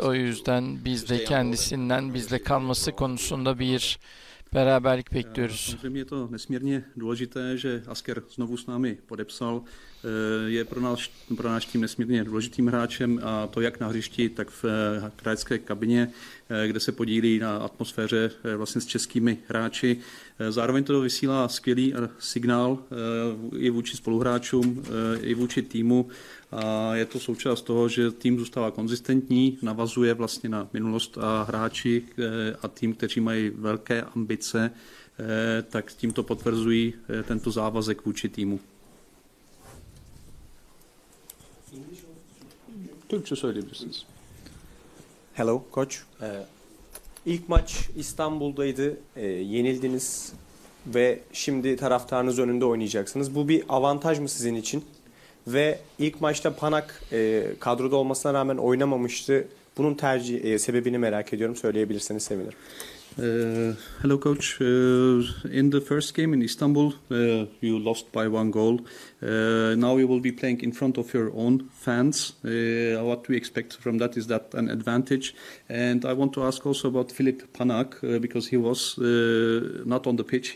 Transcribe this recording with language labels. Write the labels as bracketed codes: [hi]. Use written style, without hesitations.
[tr] O yüzden biz de kendisinden bizle kalması konusunda bir beraberlik bekliyoruz. [cs] Samozřejmě je to nesmírně důležité, že Asker znovu s námi podepsal. Je pro náš tým nesmírně důležitým hráčem, a to jak na hřišti, tak v hráčské kabině, kde se podílí na atmosféře vlastně s českými hráči. Zároveň to vysílá skvělý signál i vůči spoluhráčům, i vůči týmu. A je to součást toho, že tým zůstává konzistentní, navazuje vlastně na minulost, a hráči a tým, kteří mají velké ambice, tak tímto potvrzují tento závazek vůči týmu. [tr] Türkçe söyleyebilirsiniz. Hello Koç. İlk maç İstanbul'daydı. Yenildiniz ve şimdi taraftarınız önünde oynayacaksınız. Bu bir avantaj mı sizin için? Ve ilk maçta Panak kadroda olmasına rağmen oynamamıştı. Bunun sebebini merak ediyorum. Söyleyebilirseniz sevinirim. [en] Hello, Coach. In the first game in Istanbul, you lost by 1 goal. Now you will be playing in front of your own fans. What do you expect from that? Is that an advantage? And I want to ask also about Filip Panak, because he was not on the pitch.